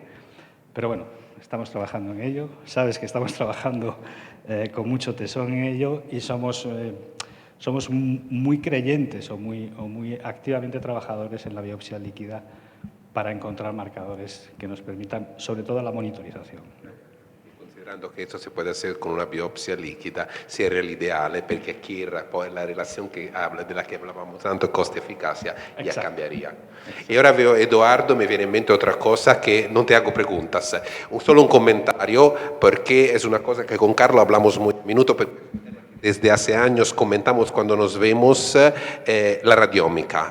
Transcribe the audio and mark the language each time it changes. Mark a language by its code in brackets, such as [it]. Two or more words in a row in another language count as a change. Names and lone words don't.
[es] Pero bueno, estamos trabajando en ello, sabes que estamos trabajando con mucho tesón en ello y somos muy creyentes o muy activamente trabajadores en la biopsia líquida para encontrar marcadores que nos permitan, sobre todo, la monitorización. [it] Considerando che questo si può fare con una biopsia liquida, [es] sería el ideal, [it] perché aquí poi la relazione della che parlavamo tanto, [es] costo-eficacia, ya cambiaría. Y ahora veo, Eduardo, me viene en mente otra cosa que no te hago preguntas, solo un comentario, porque es una cosa que con Carlo hablamos muy minuto. Desde hace años comentamos cuando nos vemos la radiómica.